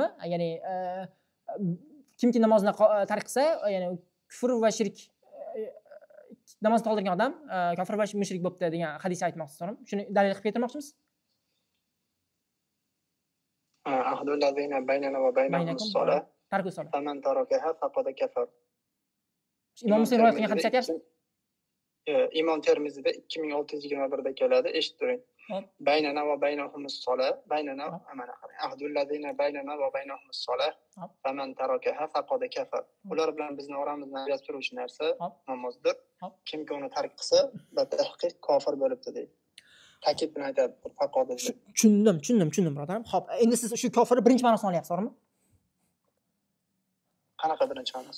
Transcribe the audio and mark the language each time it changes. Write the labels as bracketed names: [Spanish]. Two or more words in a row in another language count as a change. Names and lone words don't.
[Uzbek] Ya'ni kimki namozni tark qilsa, ya'ni kufr va shirk namozni qoldirgan odam kofir va mushrik bo'libdi degan hadis aytmoqchisiz, to'g'rimi? Shuni dalil qilib keltirmoqchimisiz? [Arabic] عهد الذين بيننا و بينهم الصلاة. ترك الصلاة. فمن تركها فقد كفر. [Uzbek] Imom Muslim rivoyat qilgan hadis aytyapsiz? Imom Termizida 2621 da keladi, eshitib turing. [Arabic] بيننا و بينهم الصلاة، بيننا أمانة qarang. عهد الذين بيننا و بينهم الصلاة. فمن تركها فقد كفر. [Uzbek] Ular bilan bizni oramizdan ajratib turuvchi narsa namozdir. Kimki uni tark qilsa, batahqiq kofir bo'libdi deydi. Ta'kid bilan aytadi, faqad deb. Tushundim, birodarim. Xo'p, endi siz shu kofirni birinchi ma'nosini olyapsiz, to'g'rimi? Qanaqa birinchi ma'nosi?